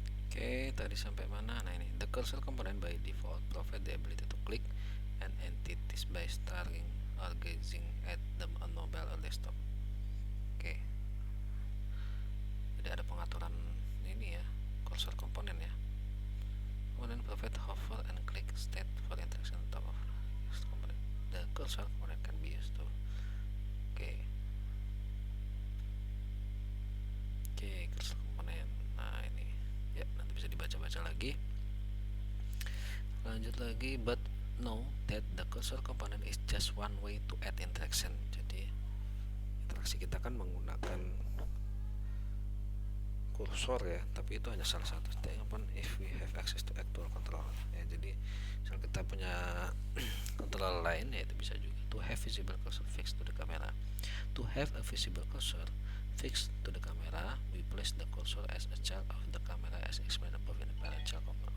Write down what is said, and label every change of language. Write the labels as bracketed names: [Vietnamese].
[Indonesian] Oke, tadi sampai mana? Nah ini, [English] the cursor component by default provide the ability to click an entities by starting or gazing at them on mobile or desktop. [Indonesian] Oke, jadi ada pengaturan ini ya, cursor komponen ya. Kemudian [English] provide hover and click state for interaction on top of component. The cursor component can be used to. Oke, cursor komponen. [Indonesian] Nah ini ya, nanti bisa dibaca-baca lagi. Lanjut lagi, [English] but know that the cursor component is just one way to add interaction. [Indonesian] Jadi interaksi kita kan menggunakan kursor ya, tapi itu hanya salah satu statement [English] if we have access to actual control [Indonesian] ya. Jadi misal kita punya controller lain ya, itu bisa juga. [English] To have visible cursor fixed to the camera. To have a visible cursor fixed to the camera, we place the cursor as a child of the camera as explained above in the parent child component.